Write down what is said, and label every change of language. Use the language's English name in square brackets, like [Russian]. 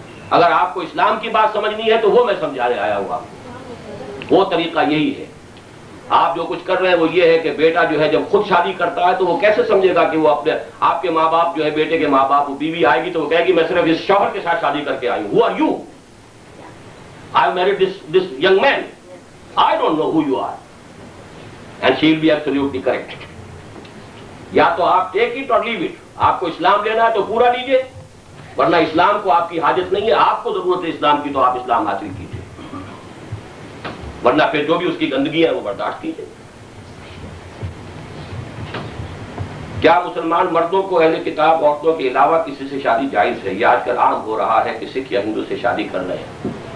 [Urdu] اگر آپ کو اسلام کی بات سمجھنی ہے تو وہ میں سمجھانے آیا ہوا. وہ طریقہ یہی ہے. آپ جو کچھ کر رہے ہیں وہ یہ ہے کہ بیٹا جو ہے جب خود شادی کرتا ہے تو وہ کیسے سمجھے گا کہ وہ اپنے آپ کے ماں باپ جو ہے بیٹے کے ماں باپ، وہ بیوی آئے گی تو وہ کہے گی میں صرف اس شوہر کے ساتھ شادی کر کے آئی ہوں. [English] Who are you? I married this young man. I don't know who you are. And she will be absolutely correct. [Urdu] یا تو آپ [English] take it [Urdu] اور [English] Leave it. [Urdu] آپ کو اسلام لینا ہے تو پورا لیجئے، ورنہ اسلام کو آپ کی حاجت نہیں ہے. آپ کو ضرورت ہے اسلام کی تو آپ اسلام حاصل کیجئے، ورنہ پھر جو بھی اس کی گندگی ہے وہ برداشت کیجئے. کیا مسلمان مردوں کو اہل کتاب عورتوں کے علاوہ کسی سے شادی جائز ہے؟ یہ آج کل عام ہو رہا ہے کہ سکھ یا ہندو سے شادی کر رہے ہیں.